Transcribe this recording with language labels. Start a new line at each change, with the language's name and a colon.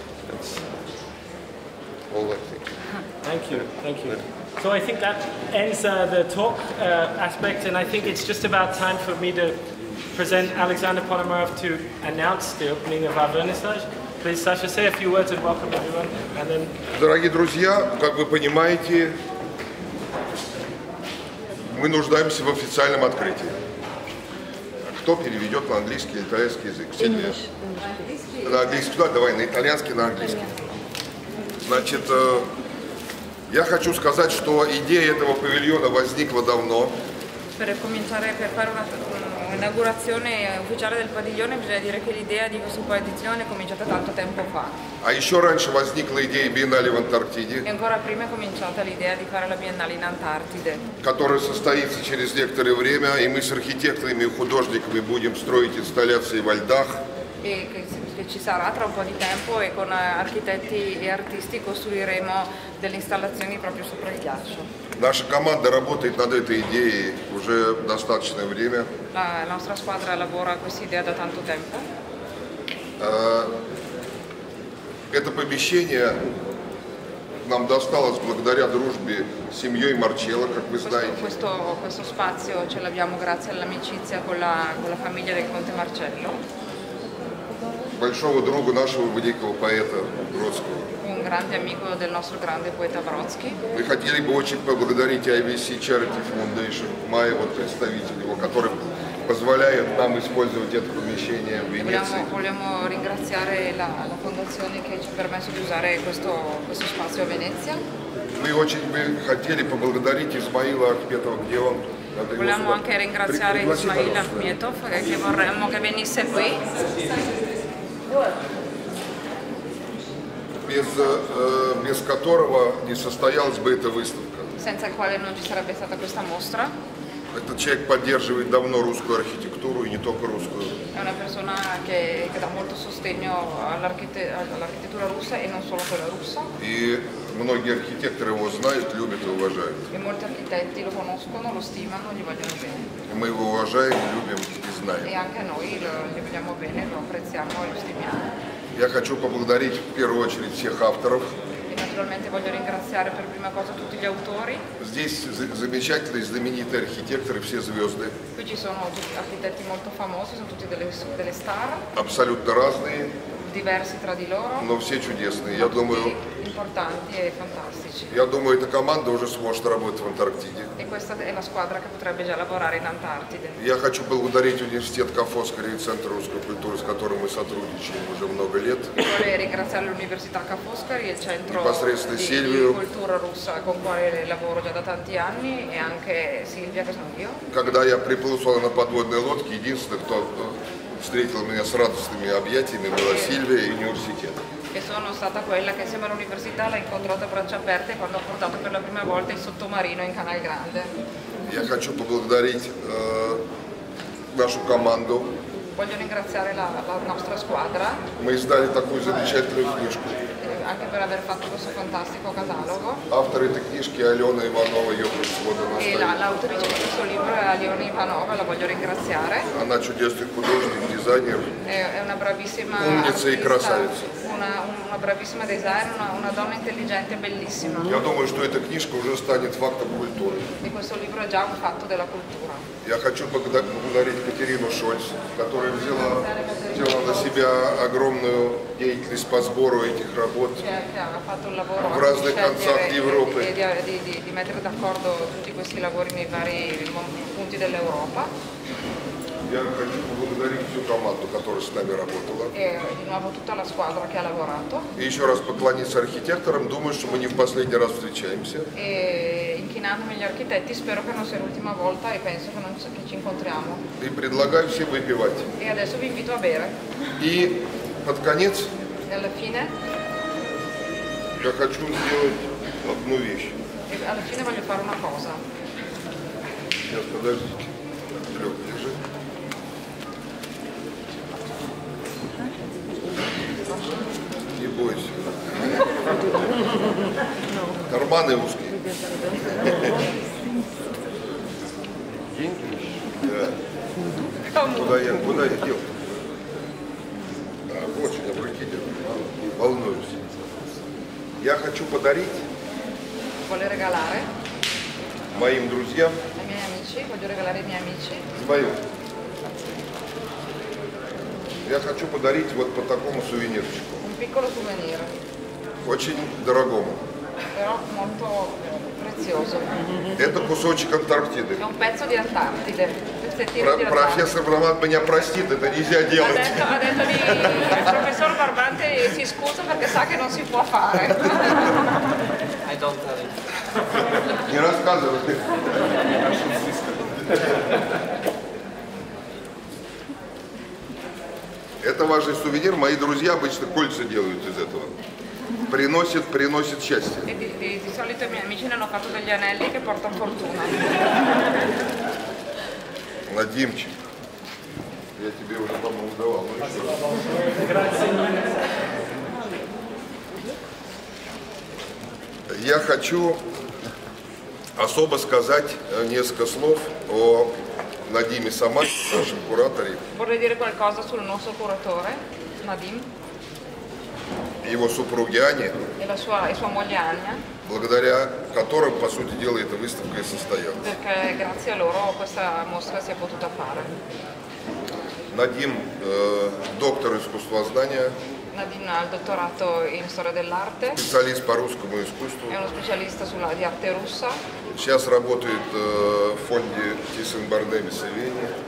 English: That's all I think. Thank you, thank you. So I think that ends the talk aspect, and I think it's just about time for me to present Alexander Ponomarov to announce the opening of our vernissage. Please, Sasha, say a few words and welcome everyone, and then...
Russian: Дорогие друзья, как вы понимаете, Мы нуждаемся в официальном открытии. Кто переведет на английский или итальянский язык? Сильвия. На английский, да, давай, на итальянский, на английский. Значит, я хочу сказать, что идея этого павильона возникла давно.
Italian: Per cominciare, per fare un'inaugurazione ufficiale del padiglione bisogna dire che l'idea di questa padiglione è cominciata tanto tempo fa.
Russian: А еще раньше возникла идея биеннале в Антарктиде,
Italian: E ancora prima è cominciata l'idea di fare la biennale in Antartide,
Russian: которая состоится через некоторое время, и мы с архитекторами и художниками будем строить инсталляции во льдах.
Italian: e che ci sarà tra un po' di tempo e con architetti e artisti costruiremo delle installazioni proprio sopra il ghiaccio.
Russian: Наша команда работает над этой идеей уже достаточное время.
Italian: La nostra squadra lavora a questa idea da tanto tempo.
Russian: Это помещение нам досталось благодаря дружбе с семьей Марчелло, как вы знаете.
Italian: Questo spazio ce l'abbiamo grazie all'amicizia con la famiglia del conte Marcello,
Russian: Большого друга нашего великого поэта Бродского.
Italian: un grande amico del nostro grande poeta Brodsky.
Russian: Мы хотели бы очень поблагодарить IVC Charity Foundation, Майя, вот представитель его, который позволяет нам использовать это помещение в Венеции.
Italian: Vogliamo ringraziare la fondazione che ci ha permesso di usare questo spazio a Venezia.
Russian: Мы очень бы хотели поблагодарить Исмаила Ахметова, где он.
Italian: Vogliamo anche ringraziare Ismail Ahmetov che vorremmo che venisse qui.
Russian: Без которого не состоялась бы эта выставка.
Italian: Senza il quale non ci sarebbe stata questa mostra.
Russian: Этот человек поддерживает давно русскую архитектуру, и не только русскую.
Italian: È una persona che dà molto sostegno all'architettura russa e non solo quella russa.
Russian: И многие архитекторы его знают, любят и уважают.
Italian: E molti architetti lo conoscono, lo stimano, gli vogliono bene.
Russian: И мы его уважаем, любим и знаем.
Italian: E anche noi gli vogliamo bene, lo apprezziamo e lo stimiamo.
Russian: Я хочу поблагодарить в первую очередь всех авторов.
Italian: E naturalmente voglio ringraziare per prima cosa tutti gli autori.
Russian: Здесь замечательные, знаменитые архитекторы, все звезды.
Italian: Qui ci sono tutti architetti molto famosi, sono tutti delle star,
Russian: Абсолютно разные,
Italian: diversi tra di loro,
Russian: но все чудесные. Я
Italian: tutti
Russian: думаю,
Italian: importanti e fantastici.
Russian: эта команда уже сможет работать в Антарктиде.
Italian: E questa è la squadra che potrebbe già lavorare in Antartide.
Russian: Я хочу поблагодарить университет Ка. Фоскаре и Центр русской культуры, с которым мы сотрудничаем уже много лет.
Italian: Vorrei ringraziare l'Università Ca' Foscari e il Centro
Russian: Непосредственно
Italian: di
Russian: Сильвию.
Italian: Cultura Russa con cui lavoro già da tanti anni e anche Silvia che sono io.
Russian: Когда я приплыл сюда на подводной лодке, единственное, кто встретил меня с радостными объятиями, была Сильвия и университет.
Italian: E sono stata quella che insieme all'università l'ha incontrata a braccia aperte quando ho portato per la prima volta il sottomarino in Canal Grande.
Russian: Я хочу поблагодарить нашу команду.
Italian: Voglio ringraziare la nostra squadra
Russian: Мы издали такую замечательную книжку.
Italian: anche per aver fatto questo fantastico catalogo.
Russian: Автор этой книжки Алена Иванова, ее производная
Italian: E l'autrice di questo libro è Aliona Ivanova, la voglio ringraziare.
Russian: Она чудесный художник, дизайнер,
Italian: È una bravissima
Russian: умница и
Italian: artista,
Russian: красавица.
Italian: una bravissima designer, una donna intelligente e bellissima.
Russian: Я думаю, что эта книжка уже станет фактом культуры.
Italian: E questo libro è già un fatto della cultura.
Russian: Я хочу поблагодарить Катерину Шольц, которая взяла на себя огромную деятельность по сбору этих работ
Italian: Che ha fatto un lavoro
Russian: в разных концах Европы.
Italian: e di mettere d'accordo tutti questi lavori nei vari punti dell'Europa.
Russian: Я хочу поблагодарить всю команду, которая с нами работала.
Italian: E di nuovo tutta la squadra che ha lavorato.
Russian: И еще раз поклониться архитекторам. Думаю, что мы не в последний раз встречаемся.
Italian: E inchinandomi agli architetti spero che non sia l'ultima volta e penso che ci incontriamo.
Russian: И предлагаю всем выпивать.
Italian: E adesso vi invito a bere.
Russian: И под конец
Italian: E alla fine,
Russian: я хочу сделать одну вещь.
Italian: alla fine voglio fare una cosa.
Russian: Сейчас, подождите. Лёг, держи. Не бойся. Карманы узкие. Деньги? Да. Куда я дел? Да, очень обратите. Волнуюсь. Я хочу подарить
Italian: Voglio regalare
Russian: моим друзьям
Italian: ai miei amici, voglio regalare ai miei amici.
Russian: вдвоем. Я хочу подарить вот по такому сувенирчику.
Italian: Un piccolo souvenir,
Russian: Очень дорогому.
Italian: però molto prezioso.
Russian: Это кусочек Антарктиды.
Italian: È un pezzo di Antartide, pezzettino di Antartide.
Russian: Профессор Брамант меня простит, это нельзя делать.
Italian: Il professor Barbante si scusa perché sa che non si può fare.
English: I don't tell it.
Russian: Не рассказывай. Это важный сувенир. Мои друзья обычно кольца делают из этого. Приносит счастье.
Italian: Di solito i miei amici ne hanno fatto degli anelli che portano fortuna.
Russian: Надимчик, я тебе уже, по-моему, давал. Ну, я хочу особо сказать несколько слов о Надиме Саммане, нашем кураторе.
Italian: Vorrei dire qualcosa sul nostro curatore, Nadim,
Russian: Его супруге Ане,
Italian: e sua moglie Ania,
Russian: благодаря которым, по сути дела, эта выставка и состоялась.
Italian: perché grazie a loro questa mostra si è potuta fare.
Russian: Надим доктор искусствознания,
Italian: Nadim ha il dottorato in storia dell'arte,
Russian: специалист по русскому искусству.
Italian: è uno specialista di arte russa,
Russian: Сейчас работает в фонде Тhyssen-Bornemisza в Вене.